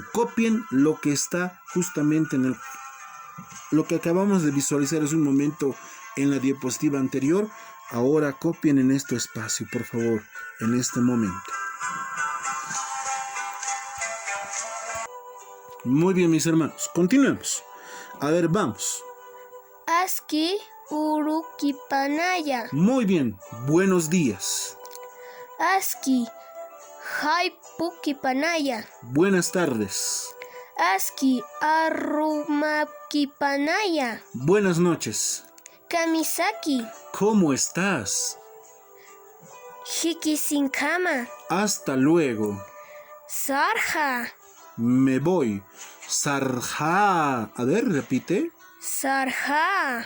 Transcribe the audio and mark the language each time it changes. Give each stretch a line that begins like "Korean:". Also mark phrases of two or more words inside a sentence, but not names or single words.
Spanish: Copien lo que está justamente lo que acabamos de visualizar hace un momento en la diapositiva anterior. Ahora copien en este espacio, por favor, en este momento. Muy bien, mis hermanos, continuemos. A ver, vamos.
Aymara: Aski urukipanaya.
Spanish: Muy bien. Buenos días.
Aymara: Aski haypukipanaya.
Spanish: Buenas tardes.
Aymara: Aski arrumakipanaya.
Spanish: Buenas noches.
Aymara: Kamisaki
Spanish: ¿Cómo estás?
Aymara: hikisinkama.
Spanish: Hasta luego.
Aymara: Sarja
Spanish: Me voy. Sarja. A ver, repite.
Aymara: sarja.